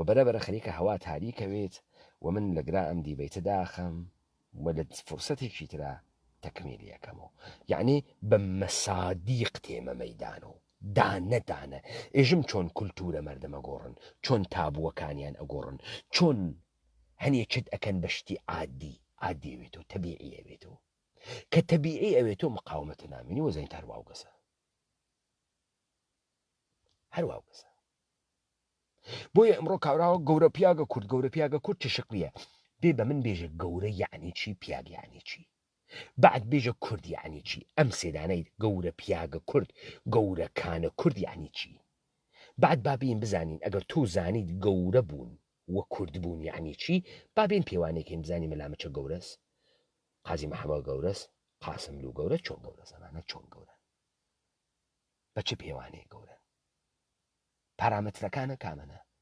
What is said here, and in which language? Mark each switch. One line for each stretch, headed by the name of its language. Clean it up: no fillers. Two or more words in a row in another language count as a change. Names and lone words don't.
Central Kurdish: بەرەبەرە خەریکە هەوا تاریکەوێت و من لەگرا ئەم دیبەیتە داخەم و لە فرسەتێکی ترا تەکمیلی یەکەمەوە یعنی بە مەسادیق تێمە مەیدان و دانە ئێژم چۆن کولتورە مەردەمە گۆڕن چۆن تابووەکانیان ئەگۆڕن چۆن هەنێکت ئەکەن بەشتی عادی ئەوێتەوە تەبیعی ئەوێتەوە کە تەبیعی ئەوێتەوە مقاومەتە نامێنی و زەین هەرواوگەسە هەرواوگەسە بۆیە ئەمڕۆ کاراوە گەورە پیاگە کورد چه شکلیە بێ بە من بێژە گەورە یعنی چی پیاگ یعنی چی بعد بێژە کورد یعنی چی ئەم سێدانەی گەورە پیاگە کورد گەورەکانە کورد یعنی چی بعد بابین بزانین ئەگەر تۆ زانیت گەورە بوون وە کورد بوون یعنی چی بابین پێوانێکین بزانی مەلامەچە گەورەس قازی محەممەد گەورەس قاسم لو گەورە چۆن گەورە زەمانە چۆن گەورە بە چه پێوانەیە گەورە پارامەترەکانە کامەنە